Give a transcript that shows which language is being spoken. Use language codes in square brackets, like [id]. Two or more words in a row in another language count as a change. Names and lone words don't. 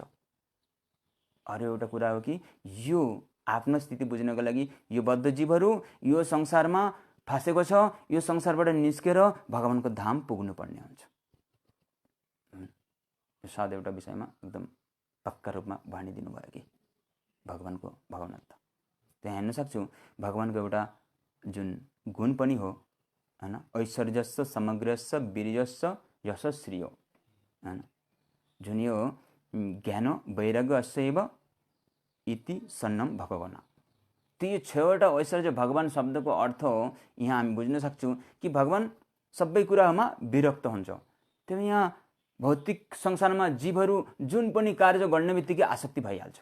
[ne] अरू एउटा कुरा हो कि यो आफ्नो स्थिति बुझ्नको लागि यो बद्ध जीवहरू यो संसारमा फँसेको छ, यो संसारबाट निस्केर भगवानको धाम पुग्नुपर्ने हुन्छ। यो साध एउटा विषयमा एकदम पक्का रूपमा भनिदिनु भयो कि भगवानको भगवनत्व। त्यहाँ हेर्न सक्छु भगवानको एउटा जुन गुण पनि हो हैन, [sa] ऐश्वर्यस्य समग्रस्य वीर्यस्य यशस्श्रियो [ne] हैन, जुन यो [sa] ज्ञान वैराग्यस्यैव इति सन्नम भगवान। [ne] त्यो छवटा ऐश्वर्य भगवान शब्दको अर्थ हो यहाँ हामी बुझ्न सक्छौँ कि भगवान सबै कुरामा विरक्त हुन्छ। त्यो यहाँ भौतिक संसारमा जीवहरू जुन पनि कार्य गर्ने बित्तिकै आसक्ति भइहाल्छ।